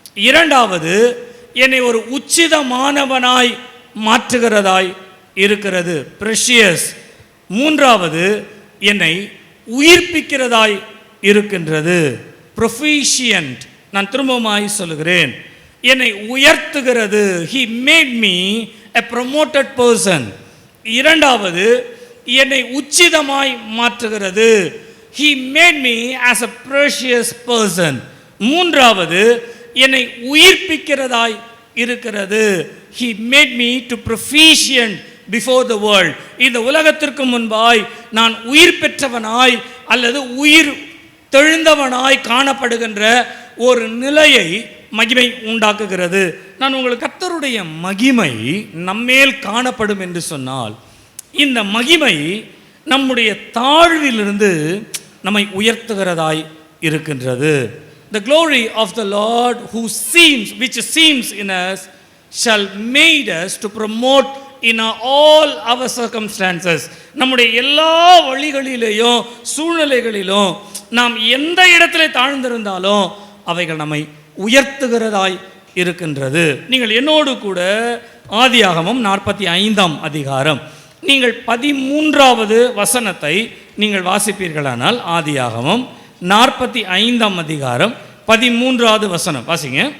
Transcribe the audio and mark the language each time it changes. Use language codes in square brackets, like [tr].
[ta] இரண்டாவது, என்னை ஒரு உச்சிதமானவனாய் மாற்றுகிறதாய் இருக்கிறது, ப்ரெஷியஸ். மூன்றாவது, என்னை உயிர்ப்பிக்கிறதாய் இருக்கின்றது, ப்ரொஃபிஷியன்ட். நான் திரும்பவுமாய் சொல்லுகிறேன், என்னை உயர்த்துகிறது. [en] He made me a promoted person. [ta] இரண்டாவது, என்னை உச்சிதமாய் மாற்றுகிறது. [en] He made me as a precious person. [ta] மூன்றாவது, என்னை உயிர்ப்பிக்கிறதாய் இருக்கிறது. [en] He made me to proficient before the world. [ta] இந்த உலகத்திற்கு முன்பாய் நான் உயிர் பெற்றவனாய் அல்லது உயிர் தெழுந்தவனாய் காணப்படுகின்ற ஒரு நிலையை மகிமை உண்டாக்குகிறது. நான் உங்களுக்கு, கர்த்தருடைய மகிமை நம்மேல் காணப்படும் என்று சொன்னால், இந்த மகிமை நம்முடைய தாழ்விலிருந்து நம்மை உயர்த்துகிறதாய் இருக்கின்றது. [en] The glory of the Lord which seems in us shall made us to promote in all our circumstances. [ta] நம்முடைய எல்லா வழிகளிலேயும் சூழ்நிலைகளிலும் நாம் எந்த இடத்திலே தாழ்ந்திருந்தாலும் அவைகள் நம்மை உயர்த்துகிறதாய் இருக்கின்றது. நீங்கள் என்னோடு கூட ஆதியாகமம் 45ஆம் அதிகாரம் நீங்கள் 13வது வசனத்தை நீங்கள் வாசிப்பீர்களானால், ஆதியாகமம் 45ஆம் அதிகாரம் 13வது வசனம் வாசிங்க.